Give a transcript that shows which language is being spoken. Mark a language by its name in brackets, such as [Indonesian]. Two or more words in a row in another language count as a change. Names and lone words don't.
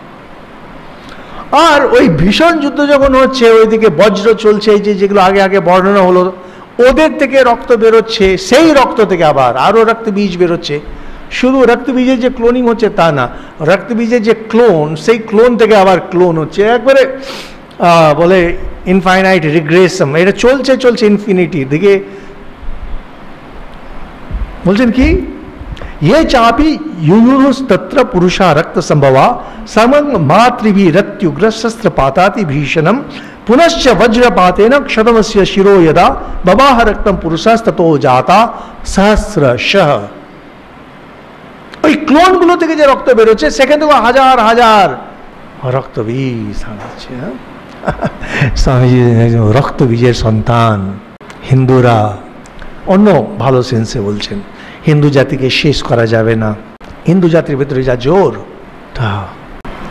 [Bangla] আর ওই ভীষণ যুদ্ধ যখন হচ্ছে, ওইদিকে বজ্র চলছে, এই যে যেগুলো আগে আগে বর্ণনা হলো, ওদের থেকে রক্ত বেরোচ্ছে, সেই রক্ত থেকে আবার আরও রক্তবীজ বেরোচ্ছে। শুধু রক্তবীজের যে ক্লোনিং হচ্ছে তা না, রক্তবীজের যে ক্লোন, সেই ক্লোন থেকে আবার ক্লোন হচ্ছে, একবারে বলে [English] infinite regression. [Bangla] এটা চলছে চলছে ইনফিনিটি দিকে। বলছেন কি, [Sanskrit] ये चापि युयुस्तत्र पुरुषा रक्त संभवा समं मातृभिरत्युग्र शस्त्रपाताति भीषणम पुनश्च वज्रपातेन क्षतमस्य शिरो यदा बबाह रक्तम पुरुषस्ततो जाता सहस्रशः। [Bangla] ওই ক্লোনগুলো থেকে যে রক্ত বেরোচ্ছে সেখান থেকে হাজার হাজার রক্তবীজ আছে। স্বামীজি রক্তবীজের সন্তান। হিন্দুরা অন্য ভালো সেন্সে বলছেন, হিন্দু জাতিকে শেষ করা যাবে না, হিন্দু জাতির ভেতরে যা জোর।